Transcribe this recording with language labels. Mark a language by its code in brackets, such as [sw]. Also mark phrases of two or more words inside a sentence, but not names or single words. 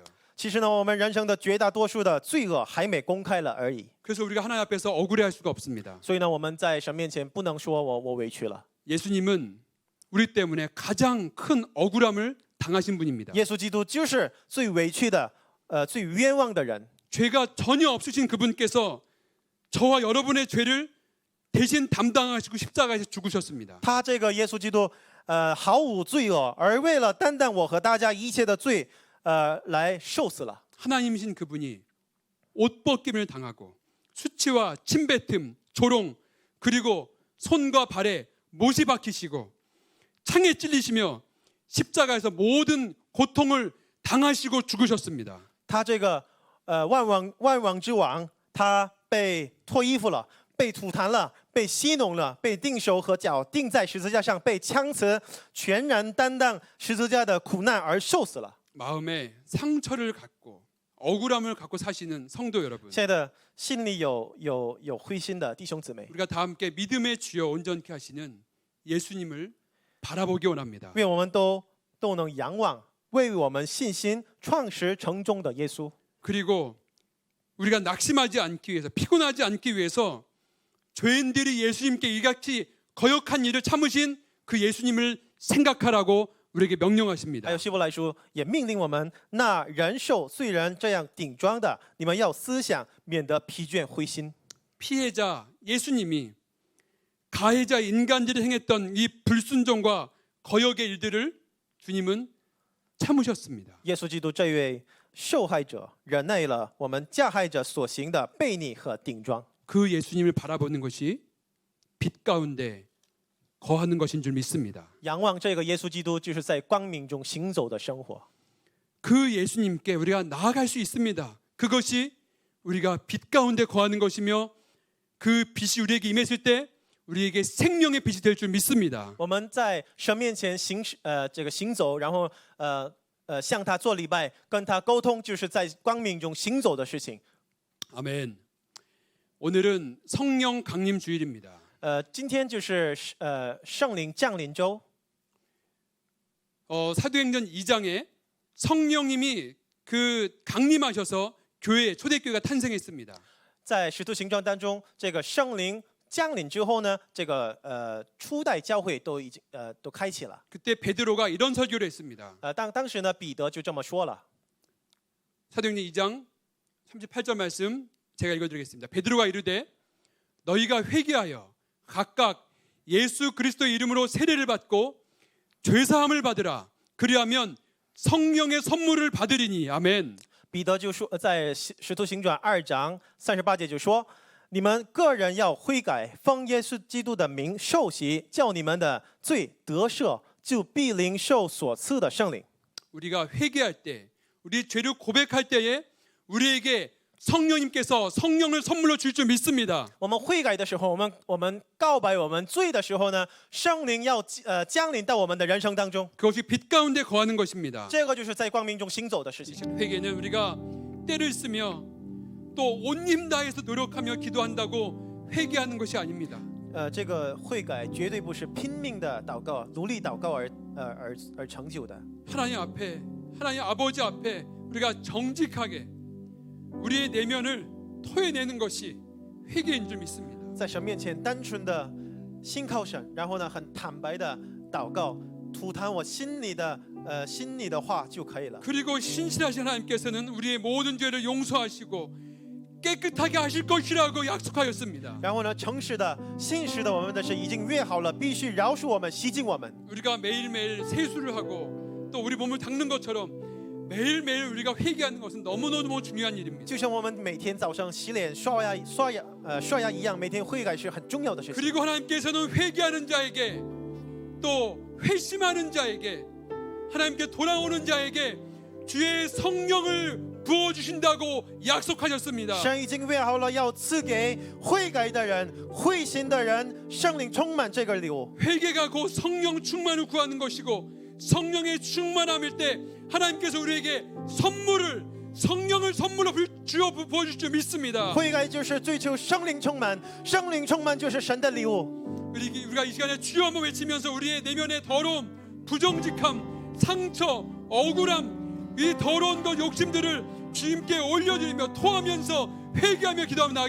[zh] 其实呢，我们人生的绝大多数的罪恶还没公开了而已。 [ko] 그래서 우리가 하나님 앞에서 억울해할 수가 없습니다. [zh] 所以呢，我们在神面前不能说我委屈了。 [ko] 예수님은 우리 때문에 가장 큰 억울함을 당하신 분입니다. [zh] 耶稣基督就是最委屈的，最冤枉的人。 [ko] 죄가 전혀 없으신 그분께서 저와 여러분의 죄를 대신 담당하시고 십자가에서 죽으셨습니다. [zh] 他这个耶稣基督，毫无罪恶，而为了担当我和大家一切的罪，来受死了。 [ko] 하나님이신 그분이 옷 벗김을 당하고 수치와 침뱉음, 조롱, 그리고 손과 발에 못이 박히시고 창에 찔리시며 십자가에서 모든 고통을 당하시고 죽으셨습니다. [zh] 他这个万王之王，他被脱衣服了，被吐痰了，被戏弄了，被钉手和脚钉在十字架上，被枪刺，全然担当十字架的苦难而受死了。 [ko] 마음에 상처를 갖고 억울함을 갖고 사시는 성도 여러분, [zh] 亲爱的，心里有灰心的弟兄姊妹， [ko] 우리가 다 함께 믿음의 주여 온전케 하시는 예수님을 바라보기 원합니다. [zh] 愿我们都能仰望为我们信心创始成终的耶稣。 [ko] 그리고 우리가 낙심하지 않기 위해서, 피곤하지 않기 위해서 죄인들이 예수님께 이같이 거역한 일을 참으신 그 예수님을 생각하라고 우리에게 [zh] 还 [ko] 명령하십니다. [zh] 有希伯来书也命令我们，那人受虽然这样顶撞的，你们要思想，免得疲倦灰心。 [ko] 피해자 예수님이 가해자 인간들이 행했던 이 불순종과 거역의 일들을 주님은 참으셨습니다. [zh] 耶稣基督这位受害者忍耐了我们加害者所行的悖逆和顶撞。 [ko] 그 예수님을 바라보는 것이 빛 가운데 거하는 것인 줄 믿습니다. [zh] 仰望这个耶稣基督，就是在光明中行走的生活。 [ko] 그 예수님께 우리가 나아갈 수 있습니다. 그것이 우리가 빛 가운데 거하는 것이며 그 빛이 우리에게 임했을 때 우리에게 생명의 빛이 될 줄 믿습니다. [zh] 我们在神面前这个行走，然后向他做礼拜，跟他沟通，就是在光明中行走的事情。 [ko] 아멘. 오늘은 성령 강림 주일입니다. [zh] 今天就是圣灵降临周。 [ko] 사도행전 2장에 성령님이 그 강림하셔서 교회 초대교회가 탄생했습니다. [zh] 在使徒行传当中，这个圣灵降临之后呢，这个初代教会都已经都开启了。 [ko] 그때 베드로가 이런 설교를 했습니다. [zh] 当时呢，彼得就这么说了。 [ko] 사도행전 2장 38절 말씀 제가 읽어드리겠습니다. 베드로가 이르되 너희가 회개하여 각각 예수 그리스도의 이름으로 세례를 받고 죄사함을 받으라. 그리하면 성령의 선물을 받으리니. 아멘. [zh] 彼得就说，在使徒行传2章38节就说：“你们个人要悔改，奉耶稣基督的名受洗，叫你们的罪得赦，就必领受所赐的圣灵。” [ko] 우리가 회개할 때, 우리 죄를 고백할 때에 우리에게 성령님께서 성령을 선물로 줄 줄 믿습니다. [zh] 我们悔改的时候，我们告白我们罪的时候呢，圣灵要降临到我们的人生当中。 [ko] 그것이 빛 가운데 거하는 것입니다. [zh] 这个就是在光明中行走的事情。 [ko] 회개는 우리가 때를 쓰며 또 온 힘 다해서 노력하며 기도한다고 회개하는 것이 아닙니다. [zh] 这个悔改绝对不是拼命的祷告、努力祷告而成就的。 [ko] 하나님 앞에, 하나님 아버지 앞에 우리가 정직하게 우리의 내면을 토해내는 것이 회개인 줄 믿습니다. [zh] 在神面前单纯的信靠神，然后呢很坦白的祷告，吐痰我心里的话就可以了。 [ko] 그리고 신실하신 하나님께서는 우리의 모든 죄를 용서하시고 깨끗하게 하실 것이라고 약속하였습니다. [zh] 然后呢，诚实的、信实的，我们的神已经约好了，必须饶恕我们、洗净我们。 [ko] 우리가 매일매일 세수를 하고 또 우리 몸을 닦는 것처럼 매일매일 우리가 회개하는 것은 너무너무 중요한 일입니다. [zh] 就像我们每天早上洗脸、刷牙一样，每天悔改是很重要的事情。 [ko] 그리고 하나님께서는 회개하는 자에게 또 회심하는 자에게 하나님께 돌아오는 자에게 주의 성령을 부어주신다고 약속하셨습니다. [zh] 神已经约好了，要赐给悔改的人、会心的人，圣灵充满这个礼物。 [ko] 회개가 곧 성령 충만을 구하는 것이고 성령의 충만함일 때 하나님께서 우리에게 성령을 선물로 주어 부어주실 줄 믿습니다. [zh] 悔改就是追求圣灵充满，圣灵充满就是神的礼物。 [ko] 우리가 이 시간에 주여 한번 외치면서 우리의 내면의 더러움, 부정직함, 상처, 억울함, 이 더러운 것 욕심들을 주님께 올려드리며 토하면서 회개하며 기도하며 나아가게